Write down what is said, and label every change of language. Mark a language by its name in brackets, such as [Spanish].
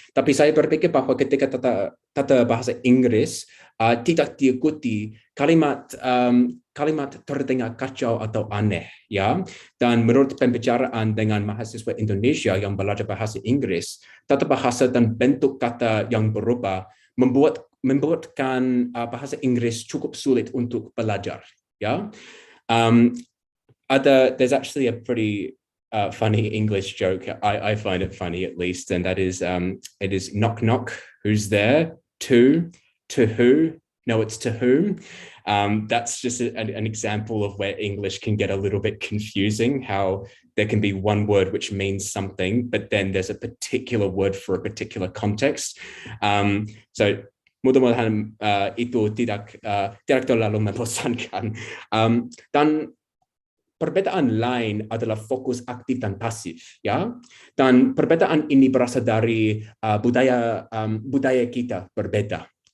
[Indonesian] Tapi saya berpikir bahwa ketika tata bahasa Inggris tidak diikuti, kalimat terdengar kacau atau aneh, ya. Dan menurut pembicaraan dengan mahasiswa Indonesia yang belajar bahasa Inggris, tata bahasa dan bentuk kata yang berubah membuatkan bahasa Inggris cukup sulit untuk belajar, ya. [English] There's actually a pretty funny English joke. I find it funny, at least, and that is it is knock knock, who's there? To who? No, it's to whom. That's just an example of where English can get a little bit confusing, how there can be one word which means something, but then there's a particular word for a particular context. [Indonesian] So mudah-mudahan itu tidak terlalu membosankan. Dan perbedaan lain adalah fokus aktif dan pasif, ya. Dan perbedaan ini berasal dari budaya kita berbeda.